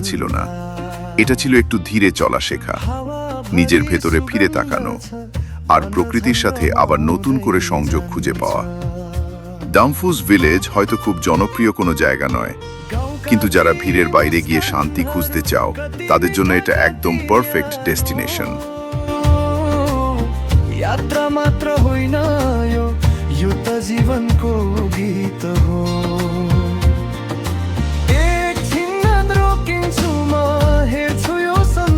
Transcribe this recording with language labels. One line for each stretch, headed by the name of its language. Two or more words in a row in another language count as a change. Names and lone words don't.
Bangla: ছিল না, এটা ছিল একটু ধীরে চলা শেখা, নিজের ভেতরে ফিরে তাকানো আর প্রকৃতির সাথে আবার নতুন করে সংযোগ খুঁজে পাওয়া। ডামফুস ভিলেজ হয়তো খুব জনপ্রিয় কোনো জায়গা নয়, কিন্তু যারা ভিড়ের বাইরে গিয়ে শান্তি খুঁজতে চাও তাদের জন্য এটা একদম
English: perfect destination.
Nepali: यात्रा मात्र होइन यो त जीवनको गीत हो एकछिन रोकिन्छु म हेर्छु यो